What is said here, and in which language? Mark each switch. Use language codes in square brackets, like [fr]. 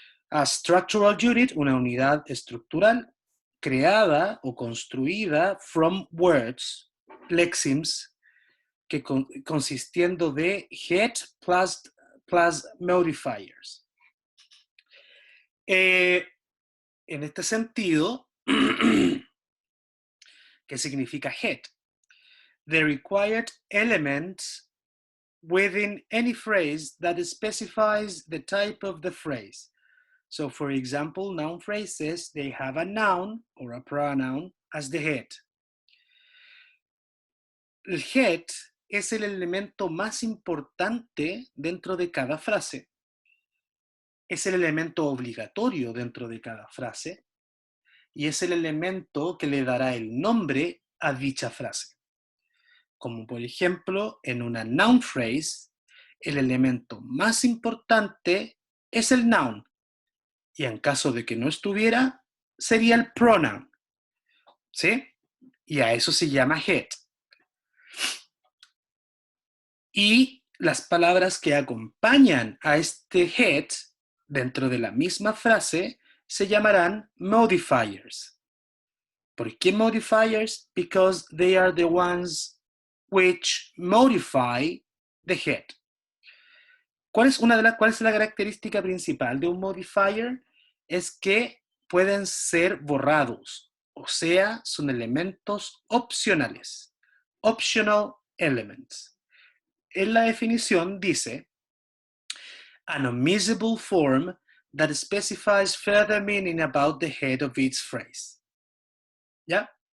[en] A structural unit, [es] una unidad estructural creada o construida [en] from words, [es] lexemes, que consistiendo de head plus modifiers. En este sentido, ¿qué significa head? [en] The required elements within any phrase that specifies the type of the phrase. So, for example, noun phrases, they have a noun or a pronoun as the head. [es] El head es el elemento más importante dentro de cada frase. Es el elemento obligatorio dentro de cada frase y es el elemento que le dará el nombre a dicha frase. Como por ejemplo, en una noun phrase, el elemento más importante es el noun, y en caso de que no estuviera, sería el pronoun, ¿sí? Y a eso se llama head. Y las palabras que acompañan a este head dentro de la misma frase se llamarán modifiers. ¿Por qué modifiers? [en] Because they are the ones which modify the head. [es] ¿Cuál es la característica principal de un modifier? Es que pueden ser borrados, o sea, son elementos opcionales. [en] Optional elements. [es] En la definición dice, [en] an omissible form that specifies further meaning about the head of each phrase. [es] ¿Ya?